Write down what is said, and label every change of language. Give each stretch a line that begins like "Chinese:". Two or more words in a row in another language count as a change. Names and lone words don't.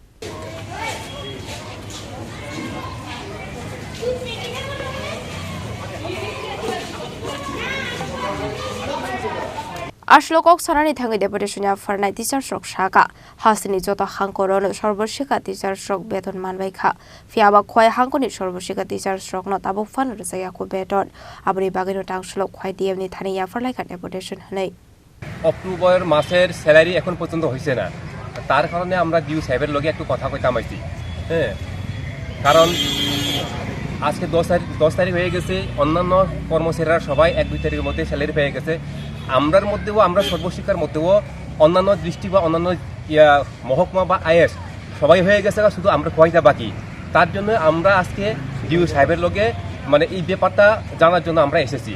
Kok Borok: Ashlokok Sarani Thani Deputation Yapharlaikha teachers rok shaka Hasini Jota Hangkhor Sarbasikha teachers rok Betan Manbaikha Fiaba Khowai Hangkhor ni Sarbasikha teachers rok no Tabukphano Manyakho Betan Aboni Bagwi Tangsalo Khowai ni Thani Yapharlaikha Deputation Hanei
Bangla: অক্টোবর মাসের স্যালারি এখন পর্যন্ত হইছে না তার কারণে আমরা ডিউ সাহেবের লগে একটু কথা কইতাম আইছি হ্যাঁ কারণ আজকে 10 তারিখ হয়ে গেছে অন্যান্য কর্মচারীরা সবাই 1-2 তারিখের মধ্যে স্যালারি পেয়ে গেছে আমরার মধ্যেও আমরা সর্বশিক্ষার মধ্যেও অন্যান্য দৃষ্টি বা অন্যান্য মহকুমা বা আইএস সবাই হয়ে গেছে শুধু আমরা খোয়াইটা বাকি তার জন্য আমরা আজকে ডিউ সাহেবের লগে মানে এই ব্যাপারটা জানার জন্য আমরা এসেছি